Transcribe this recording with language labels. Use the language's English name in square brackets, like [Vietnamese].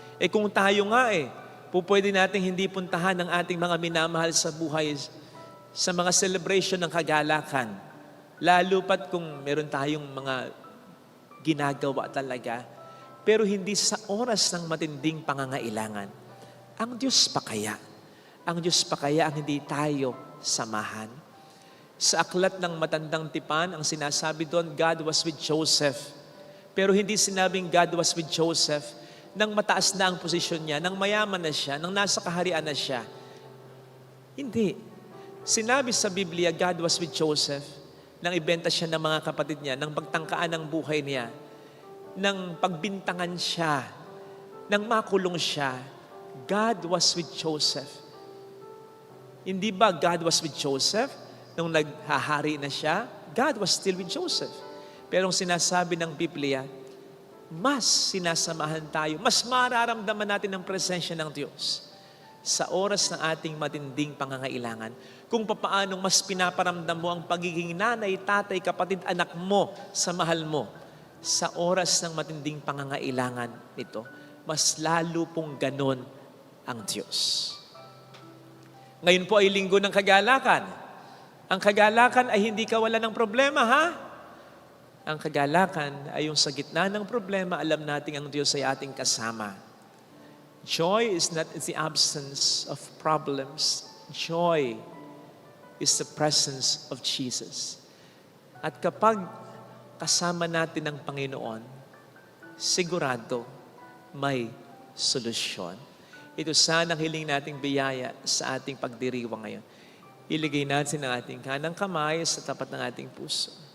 [Filipino] Kung tayo nga pwede natin hindi puntahan ang ating mga minamahal sa buhay sa mga celebration ng kagalakan. Lalo pat kung meron tayong mga ginagawa talaga, pero hindi sa oras ng matinding pangangailangan. Ang Diyos pa kaya? Ang Diyos pa kaya ang hindi tayo samahan? Sa aklat ng Matandang Tipan, ang sinasabi doon, [English] God was with Joseph. [Filipino] Pero hindi sinabing [English] God was with Joseph [Filipino] nang mataas na ang posisyon niya, nang mayaman na siya, nang nasa kaharian na siya. Hindi. Sinabi sa Biblia, [English] God was with Joseph [Filipino] nang ibenta siya ng mga kapatid niya, nang pagtangkaan ng buhay niya, nang pagbintangan siya, nang makulong siya. [English] God was with Joseph. [Filipino] Hindi ba [English] God was with Joseph? [Filipino] Nung naghahari na siya, [English] God was still with Joseph. [Filipino] Pero ang sinasabi ng Biblia, mas sinasamahan tayo, mas mararamdaman natin ang presensya ng Diyos sa oras ng ating matinding pangangailangan. Kung papaanong mas pinaparamdam mo ang pagiging nanay, tatay, kapatid, anak mo sa mahal mo sa oras ng matinding pangangailangan nito, mas lalo pong ganon ang Diyos. Ngayon po ay linggo ng kagalakan. Ang kagalakan ay hindi kawalan ng problema, ha? Ang kagalakan ay yung sa gitna ng problema, alam nating ang Diyos ay ating kasama. [English] Joy is not the absence of problems. Joy is the presence of Jesus. [Filipino] At kapag kasama natin ang Panginoon, sigurado may solusyon. Ito sana ang hiling nating biyaya sa ating pagdiriwang ngayon. Iligay natin ang ating kanang kamay sa tapat ng ating puso.